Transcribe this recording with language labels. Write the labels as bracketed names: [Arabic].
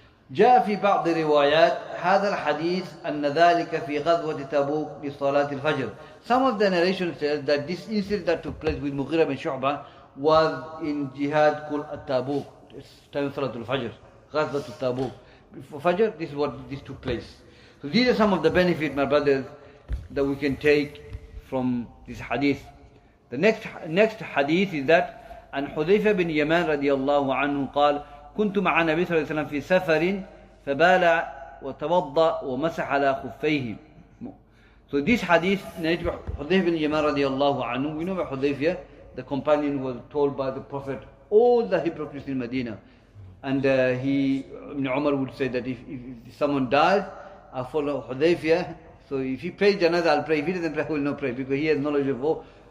[Arabic] جاء في بعض الروايات هذا الحديث أن ذلك في غزوة تبوك لصلاة الفجر. [English] Some of the narrations says that this incident that took place with Mughira bin Shu'bah was in jihad called at-Tabuk, time of Salatul Fajr, Ghazwat al-Tabuk. Before Fajr, this is what this took place. So these are some of the benefits, my brothers, that we can take from this hadith. The next hadith is that [Arabic] عن حذيفة بن يمان رضي الله عنه قال كنت مع النبي صلى الله عليه وسلم في سفر فبال وتوضأ ومسح على خفيه. [English] So this hadith narrated by Hudayfa bin Yaman radiallahu anhu. We know about Hudayfa, the companion was told by the Prophet all the hypocrites in Medina. And Ibn Umar would say that if someone dies, I'll follow Hudayfa. So if he prays janazah, I'll pray. If he doesn't pray, I will not pray, because he has knowledge of all.